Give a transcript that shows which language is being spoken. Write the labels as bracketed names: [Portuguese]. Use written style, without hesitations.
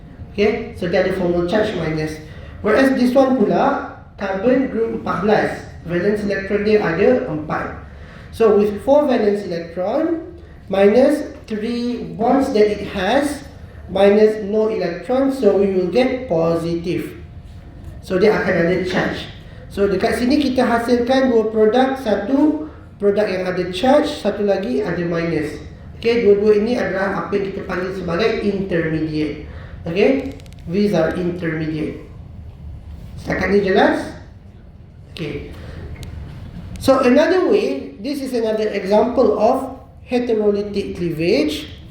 [English] Okay, so [Malay] dia ada [English] formal charge minus. Whereas this one pula, carbon group 14. Valence electron [Malay] dia ada [English] 4. So with 4 valence electron minus 3 bonds that it has minus no electron, so we will get positive. [Malay] So dia akan ada charge. So dekat sini kita hasilkan 2 produk, satu produk yang ada charge, satu lagi ada minus. Okay, dua-dua ini adalah apa yang kita panggil sebagai intermediate. [English] Okay, these are intermediate. [Malay] Setakat ni jelas? [English] Okay. So another way, this is another example of heterolytic cleavage.